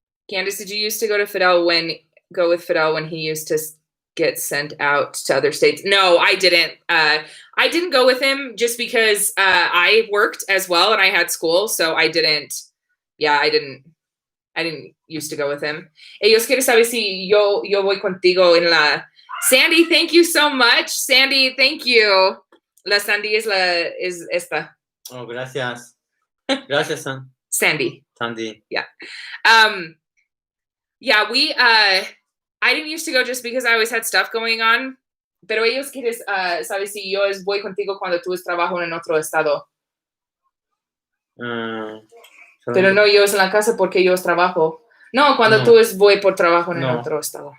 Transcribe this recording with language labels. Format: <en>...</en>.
<en>Candace, did you used to go with Fidel when he used to get sent out to other states? No, I didn't. I didn't go with him just because I worked as well and I had school, so I didn't. Yeah, I didn't used to go with him.</en> <es>Ellos quieren saber si yo voy contigo en la.</es> <en>Sandy, thank you so much. Sandy, thank you.</en> <es>La Sandy is esta. Oh, gracias. Gracias, Sandy. Sandy.</es> <en>Yeah. Yeah, I didn't used to go just because I always had stuff going on.</en> <es>Pero ellos quieren saber si yo voy contigo cuando tú trabajo en otro estado. Pero no yo en la casa porque yo trabajo. No, cuando tú voy por trabajo en otro estado.</es>